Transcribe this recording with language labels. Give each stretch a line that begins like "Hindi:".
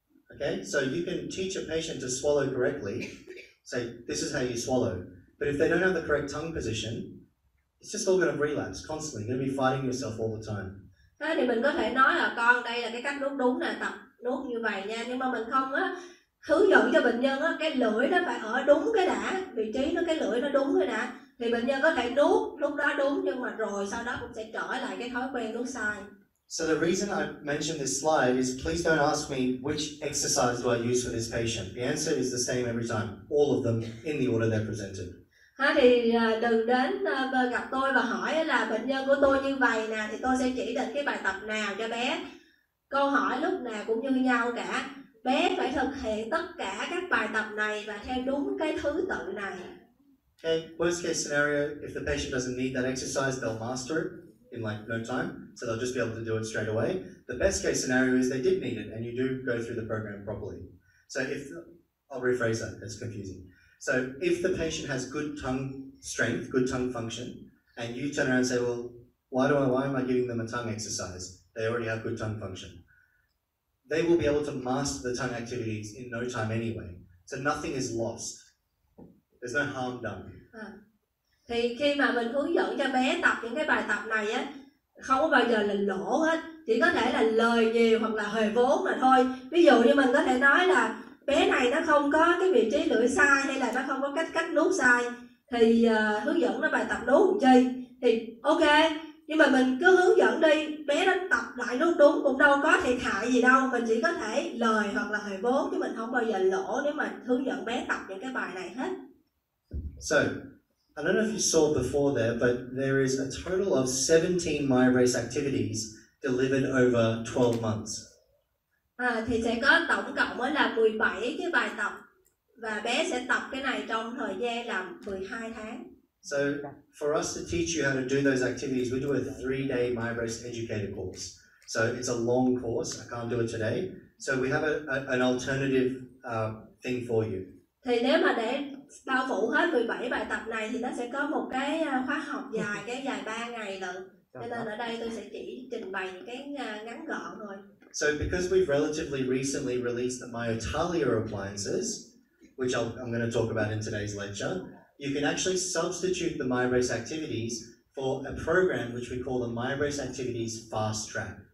English: Okay, so you can teach a patient to swallow correctly. Say, this is how you swallow. But if they don't have the correct tongue position, it's just all going to relapse constantly. You're going to be fighting yourself all the time.
Vietnamese: Thế thì mình có thể nói là con đây là cái cách nuốt đúng nè, tập nuốt như vậy nha, nhưng mà mình không á hướng dẫn cho bệnh nhân á cái lưỡi nó phải ở đúng cái đã, vị trí nó cái lưỡi nó đúng cái đã thì bệnh nhân có thể nuốt lúc đó đúng, nhưng mà rồi sau đó cũng sẽ trở lại cái thói quen nuốt sai.
English: So the reason I mentioned this slide is please don't ask me which exercise do I use for this patient. The answer is the same every time, all of them in the order they're presented.
Vietnamese: Thì đừng đến gặp tôi và hỏi là bệnh nhân của tôi như vậy nè thì tôi sẽ chỉ định cái bài tập nào cho bé. Câu hỏi lúc nào cũng như nhau cả. Bé phải thực hiện tất cả các bài tập này và theo đúng cái thứ tự này.
English: Okay, worst case scenario, if the patient doesn't need that exercise, they'll master it in like no time, so they'll just be able to do it straight away. The best case scenario is they did need it and you do go through the program properly. So I'll rephrase that, it's confusing. So if the patient has good tongue strength, good tongue function, and you turn around and say, well, why am I giving them a tongue exercise? They already have good tongue function. They will be able to master the tongue activities in no time anyway. So nothing is lost. There's no harm done.
Vietnamese: Thì khi mà mình hướng dẫn cho bé tập những cái bài tập này á, không có bao giờ là lỗ hết, chỉ có thể là lời nhiều hoặc là hề vốn mà thôi. Ví dụ như mình có thể nói là bé này nó không có cái vị trí lưỡi sai hay là nó không có cách nuốt sai, thì hướng dẫn nó bài tập nuốt làm chi. Thì ok, nhưng mà mình cứ hướng dẫn đi, bé nó tập lại nuốt đúng cũng đâu có thiệt hại gì đâu, mình chỉ có thể lời hoặc là hời vốn, chứ mình không bao giờ lỗ nếu mà hướng dẫn bé tập những cái bài này hết.
English: So, I don't know if you saw before there, but there is a total of 17 Myobrace activities delivered over 12 months.
Vietnamese: Thì sẽ có tổng cộng mới là 17 cái bài tập và bé sẽ tập cái này trong thời gian là 12 tháng.
English: So, for us to teach you how to do those activities, we do a 3-day Myobrace educator course. So, it's a long course. I can't do it today. So, we have an alternative thing for you.
Vietnamese: Thì nếu mà để bao phủ hết 17 bài tập này thì nó sẽ có một cái khóa học dài, cái dài 3 ngày lận. Cho nên ở đây tôi sẽ chỉ trình bày những cái ngắn gọn thôi.
English: So, because we've relatively recently released the Myotalia appliances, which I'm going to talk about in today's lecture, you can actually substitute the Myobrace activities for a program which we call the Myobrace Activities Fast Track.